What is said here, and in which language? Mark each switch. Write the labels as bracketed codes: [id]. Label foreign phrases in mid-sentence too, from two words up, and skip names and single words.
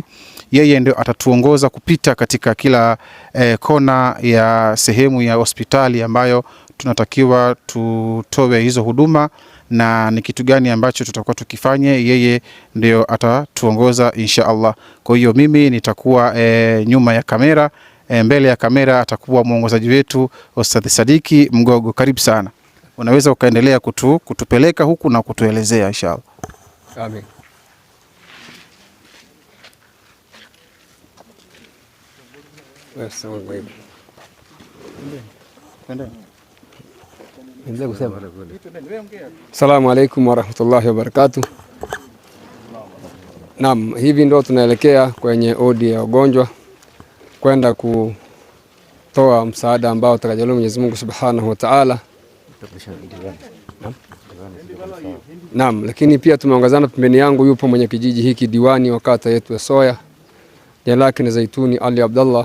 [sw] Yeye ndio atatuongoza kupita katika kila kona ya sehemu ya hospitali ambayo tunatakiwa tutoe hizo huduma, na ni kitu gani ambacho tutakuwa tukifanye. Yeye ndio atatuongoza [ar] إن شاء الله. [sw] Kwa hiyo mimi nitakuwa nyuma ya kamera, mbele ya kamera atakuwa mwongozaji wetu Ustadh Sadiki Mgogo. Karibu sana, unaweza ukaendelea kutupeleka huku na kutuelezea [ar] إن شاء الله. [sw] Amin. [ar] السلام عليكم ورحمة الله وبركاته. [sw] Naam, hivi ndo tunaelekea kwenye odi ya wagonjwa kwenda kutoa msaada ambao utakajaliwa Mwenyezi Mungu [ar] سبحانه وتعالى. [sw] Naam, lakini pia tumeongozana, pembeni yangu yupo mwenye kijiji hiki, diwani wa kata yetu ya Soya, jina lake ni Zaituni Ali Abdallah.